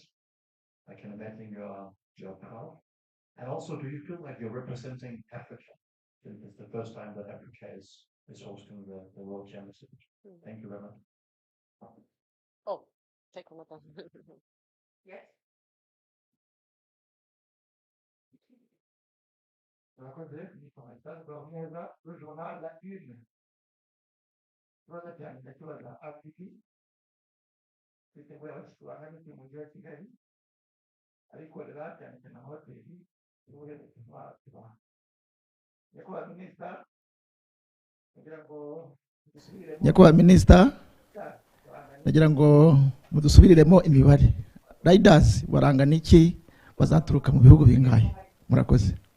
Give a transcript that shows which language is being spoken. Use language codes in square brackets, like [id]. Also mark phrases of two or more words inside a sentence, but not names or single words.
[en] I can imagine you're proud. And also, do you feel like you're representing Africa? It's the first time that Africa is hosting the World Championship. Thank you very much. Oh, take another. Yes. [fr] Le journal La Une. C'était mondiale Kigali. [rw] Ariko rero cyane cyane amahoteli nyakubahwa minisita nagira ngo mudusubiriremo imibare riders barangana iki bazaturuka mu bihugu bingahe murakoze